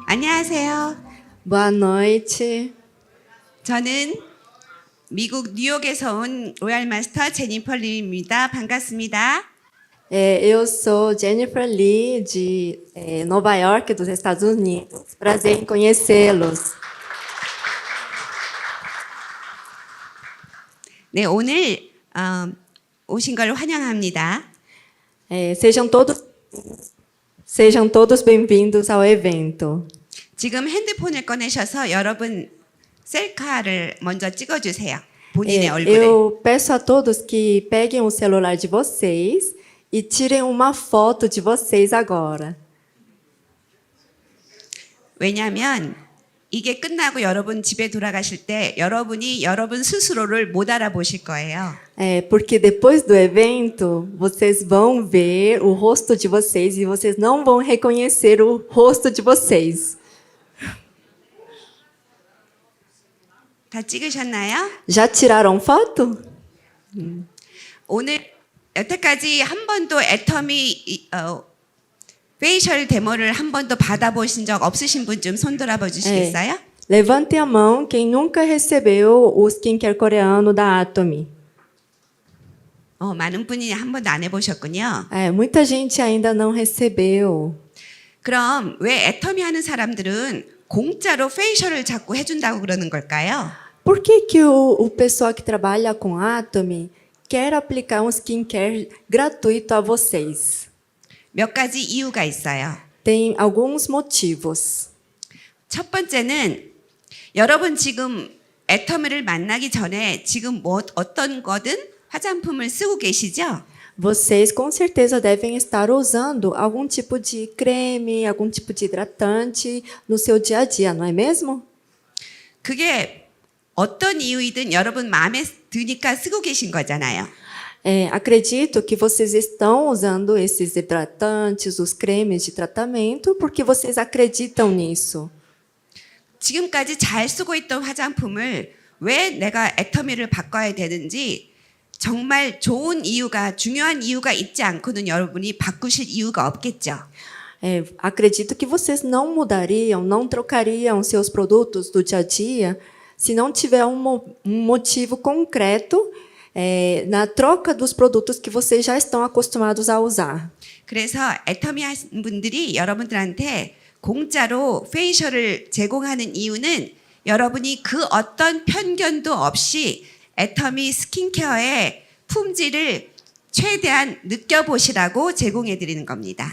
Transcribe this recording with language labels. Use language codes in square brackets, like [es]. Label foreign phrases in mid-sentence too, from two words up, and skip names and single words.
[ko] 안녕하세요. [pt] Boa noite. [ko] 저는 미국 뉴욕에서 온 로얄 마스터 제니퍼 림입니다. 반갑습니다. [pt] Eu sou Jennifer Lee, de Nova York, dos Estados Unidos. Prazer em conhecê-los. [ko] 네, 오늘 오신 걸 환영합니다. [pt] Sejam todos bem-vindos ao evento. [ko] 지금 핸드폰을 꺼내셔서 여러분 셀카를 먼저 찍어주세요. 본인의 얼굴에. [pt] Eu peço a todos que peguem o celular de vocês e tirem uma foto de vocês agora. [ko] 왜냐하면 이게 끝나고 여러분 집에 돌아가실 때 여러분이 여러분 스스로를 못 알아보실 거예요. [pt] Porque depois do evento, vocês vão ver o rosto de vocês e vocês não vão reconhecer o rosto de vocês. [ko] 다 찍으셨나요? [pt] Já tiraram foto? [ko] 오늘 여태까지 한 번도 애터미 페이셜 데모를 한 번도 받아보신 적 없으신 분 좀 손들어 봐 주시겠어요? [pt] Levante a mão quem nunca recebeu o skincare coreano da Atomy. [ko] 많은 분이 한 번도 안 해보셨군요. [pt] Muita gente ainda não recebeu. [ko] 그럼 왜 애터미 하는 사람들은 공짜로 페이셜을 자꾸 해준다고 그러는 걸까요? [pt] Por que o pessoal que trabalha com Atomy quer aplicar um skincare gratuito a vocês? [ko] 몇 가지 이유가 있어요. [pt] Tem alguns motivos. [ko] 첫 번째는 여러분 지금 애터미를 만나기 전에 지금 어떤 거든 화장품을 쓰고 계시죠? [pt] Vocês com certeza devem estar usando algum tipo de creme, algum tipo de hidratante no seu dia a dia, não é mesmo? [ko] 그게 어떤 이유이든 여러분 마음에 드니까 쓰고 계신 거잖아요. [pt] Acredito que vocês estão usando esses hidratantes, os cremes de tratamento, porque vocês acreditam nisso. [ko] 지금까지 잘 쓰고 있던 화장품을 왜 내가 애터미를 바꿔야 되는지 정말 좋은 이유가 중요한 이유가 있지 않고는 여러분이 바꾸실 이유가 없겠죠. [pt] Acredito que vocês não mudariam, não trocariam seus produtos do dia a dia se não tiver um motivo concreto na troca dos produtos que vocês já estão acostumados a usar. [ko] 그래서 애터미 하신 분들이 여러분들한테 공짜로 페이셜을 제공하는 이유는 여러분이 그 어떤 편견도 없이 애터미 스킨케어의 품질을 최대한 느껴보시라고 제공해 드리는 겁니다.